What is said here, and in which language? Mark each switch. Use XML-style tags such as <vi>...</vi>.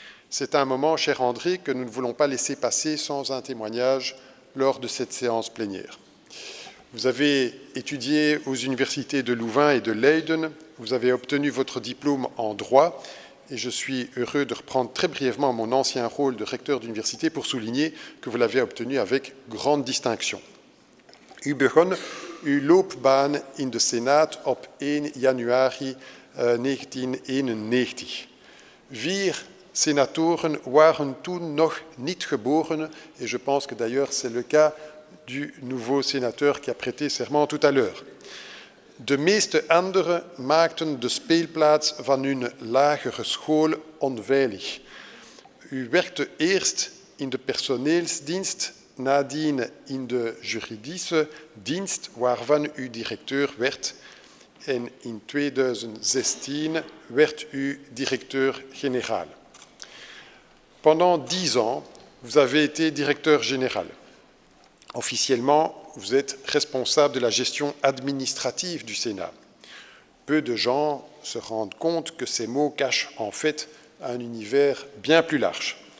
<fr>C'est un moment, cher André, que nous ne voulons pas laisser passer sans un témoignage lors de cette séance plénière. Vous avez étudié aux universités de Louvain et de Leiden, vous avez obtenu votre diplôme en droit et je suis heureux de reprendre très brièvement mon ancien rôle de recteur d'université pour souligner que vous l'avez obtenu avec grande distinction.</fr> <nl>U begon uw loopbaan in de Senaat op 1 januari 1991. 4 sénatoren waren toen nog niet geboren</nl> <fr>et je pense que d'ailleurs c'est le cas du nouveau sénateur qui a prêté serment tout à l'heure.</fr> <nl>De meeste anderen maakten de speelplaats van hun lagere school onveilig. U werkte eerst in de personeelsdienst, nadien in de juridische dienst waarvan u directeur werd en in 2016 werd u directeur-général.</nl> <fr>Pendant 10 ans, vous avez été directeur général. Officiellement, vous êtes responsable de la gestion administrative du Sénat. Peu de gens se rendent compte que ces mots cachent en fait un univers bien plus large.</fr>